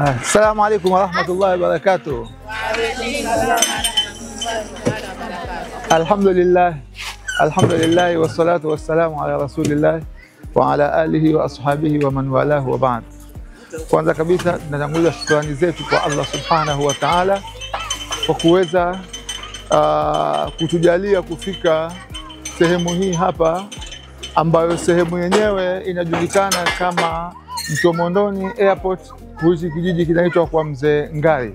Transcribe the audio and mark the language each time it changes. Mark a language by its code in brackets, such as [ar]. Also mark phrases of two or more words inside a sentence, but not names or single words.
[ar] السلام عليكم ورحمة الله وبركاته الحمد لله والصلاة والسلام على رسول الله وعلى آله وأصحابه ومن والاه وبعد. [sw] Kwanza kabisa tunatanguliza shukrani zetu kwa Allah [ar] سبحانه وتعالى [sw] kwa kuweza kutujalia kufika sehemu hii hapa, ambayo sehemu yenyewe inajulikana kama Mtomondoni Airport, huishi kijiji kinaitwa kwa Mzee Ngari.